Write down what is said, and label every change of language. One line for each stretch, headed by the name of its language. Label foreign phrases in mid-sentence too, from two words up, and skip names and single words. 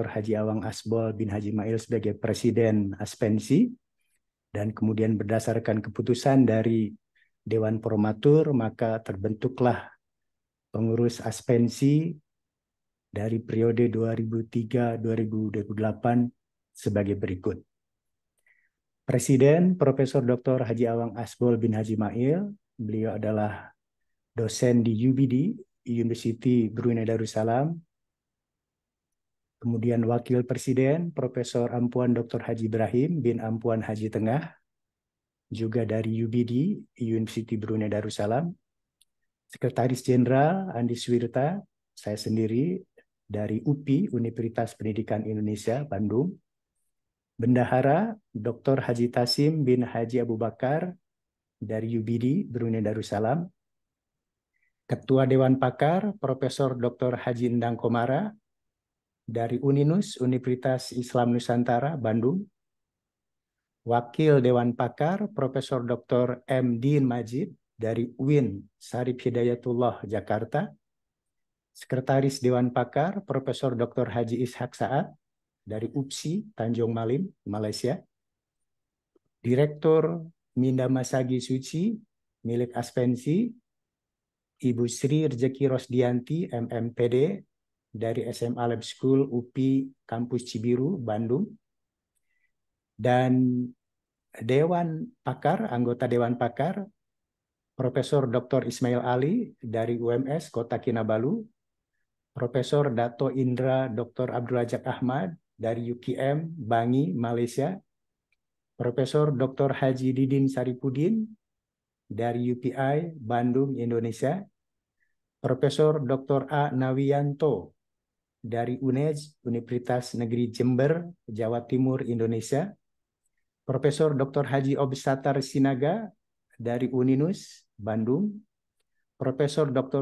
Indonesian: Haji Awang Asbol bin Haji Mail sebagai Presiden Aspensi, dan kemudian berdasarkan keputusan dari Dewan Promotur, maka terbentuklah pengurus Aspensi dari periode 2003-2028 sebagai berikut. Presiden Profesor Dr. Haji Awang Asbol bin Haji Mail, beliau adalah dosen di UBD, University Brunei Darussalam. Kemudian Wakil Presiden Profesor Ampuan Dr. Haji Ibrahim bin Ampuan Haji Tengah, juga dari UBD, University Brunei Darussalam. Sekretaris Jenderal Andi Suwirta, saya sendiri dari UPI, Universitas Pendidikan Indonesia, Bandung. Bendahara Dr. Haji Tasim bin Haji Abu Bakar dari UBD, Brunei Darussalam. Ketua Dewan Pakar Profesor Dr. Haji Endang Komara dari UNINUS, Universitas Islam Nusantara, Bandung. Wakil Dewan Pakar Profesor Dr. M. Din Majid dari UIN Sarif Hidayatullah, Jakarta. Sekretaris Dewan Pakar Profesor Dr. Haji Ishak Saad dari UPSI, Tanjung Malim, Malaysia. Direktur Minda Masagi Suci, milik Aspensi, Ibu Sri Rezeki Rosdianti, MMPD, dari SMA Lab School UPI Kampus Cibiru, Bandung. Dan Dewan Pakar, anggota Dewan Pakar, Profesor Dr. Ismail Ali dari UMS Kota Kinabalu, Profesor Dato Indra Dr. Abdul Razak Ahmad dari UKM Bangi, Malaysia, Profesor Dr. Haji Didin Saripudin dari UPI Bandung, Indonesia, Profesor Dr. A. Nawianto dari UNEJ, Universitas Negeri Jember, Jawa Timur, Indonesia, Profesor Dr. Haji Obsatar Sinaga dari UNINUS, Bandung, Profesor Dr.